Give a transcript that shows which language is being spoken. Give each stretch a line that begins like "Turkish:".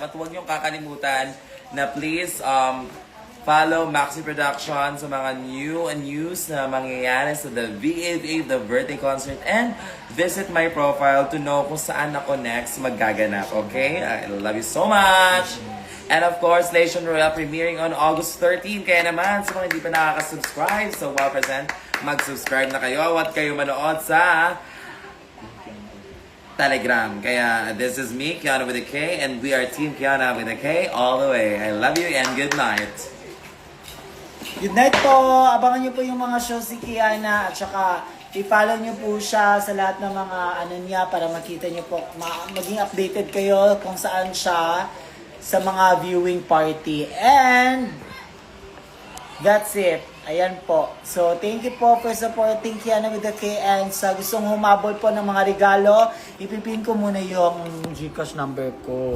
Filipino: At huwag niyong kakalimutan na
English: please follow Maxi Production
Filipino: sa mga
English: new and news
Filipino: na mangyayari sa
English: the V88, the birthday concert, and visit my profile to know
Filipino: kung saan ako
English: next
Filipino: magaganap,
English: okay? I love you so much! And of course, Legion Royale premiering on August 13.
Filipino: Kaya naman, sa mga hindi pa nakaka-subscribe,
English: so well present,
Filipino: mag-subscribe na kayo at kayo manood sa Telegram. Kaya
English: this is me, Kiana with a K, and we are Team Kiana with a K all the way. I love you and good night. Good night po!
Filipino: Abangan niyo po yung mga shows si Kiana at saka i-follow niyo po siya sa lahat ng mga ano niya para makita niyo po, maging updated kayo kung saan siya sa mga viewing party.
English: And that's it.
Filipino: Ayan po.
English: So, thank you po for supporting Kiana with the K.
Filipino: And sa gustong humabol po ng mga regalo, ipipin ko muna yung Gcash number ko.